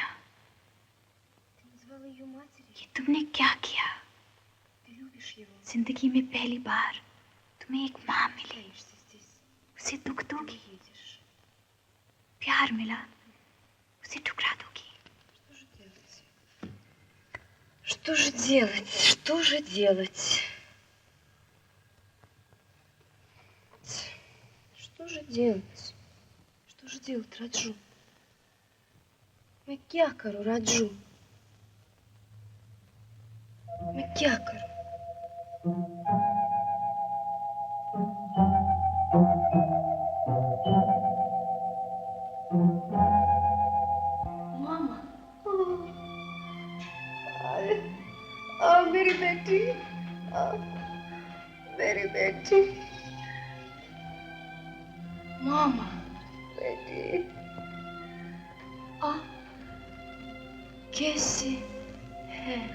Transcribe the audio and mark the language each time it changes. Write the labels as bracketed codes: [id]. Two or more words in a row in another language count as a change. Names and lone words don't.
[ru] Ты назвала ее матерью. [hi] ये तुमने क्या किया? [ru] Ты любишь его. [hi] जिंदगी में पहली बार तुम्हें एक माँ मिली, [ru] Останешься здесь. [hi] उसे दुख [ru] Ты [hi] दोगी? [ru] едешь. [hi] प्यार मिला, उसे ठुकरा दोगी? [ru] Что же делать? Что же делать? Что же делать? Что же делать, Раджу? [hi] मैं क्या करूं, राजू? मैं क्या करूं? मामा, मेरी बेटी, मेरी बेटी, मामा, बेटी, कैसे है?